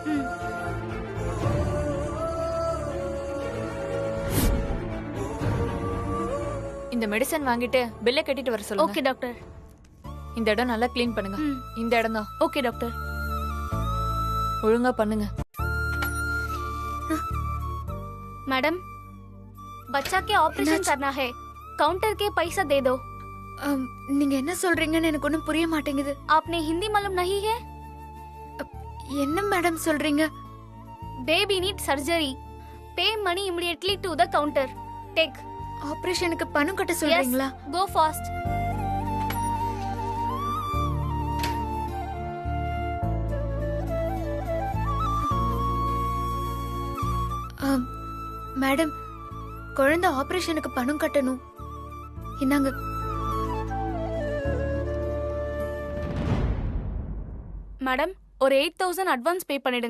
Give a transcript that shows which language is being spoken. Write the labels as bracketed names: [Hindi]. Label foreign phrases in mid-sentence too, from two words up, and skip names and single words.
[Tamil] இந்த மெடிசன் வாங்கிட்டு பில்ல கட்டிட்டு வர சொல்லுங்க. [English] okay doctor. [Tamil] இந்த இடம் நல்லா க்ளீன் பண்ணுங்க. இந்த இடம் தான். [English] okay doctor. [Tamil] ஒழுங்கா பண்ணுங்க. [Hindi] मैडम, बच्चा के ऑपरेशन करना है, काउंटर के पैसा दे दो। [Tamil] நீங்க என்ன சொல்றீங்கன்னு எனக்கு ஒண்ணும் புரிய மாட்டேங்குது. [Hindi] आपने हिंदी मालूम नहीं है? [Tamil] என்ன மேடம் சொல்றீங்க? [English] baby need surgery, pay money immediately to the counter, take. [Tamil] ஆபரேஷனுக்கு பணம் கட்ட சொல்றீங்களா? [English] go fast. [Tamil] மேடம், குழந்தை ஆபரேஷனுக்கு பணம் கட்டணும். இந்தாங்க. मैडम, ஒரு 8000 [English] advance pay [Tamil] பண்ணிடுங்க.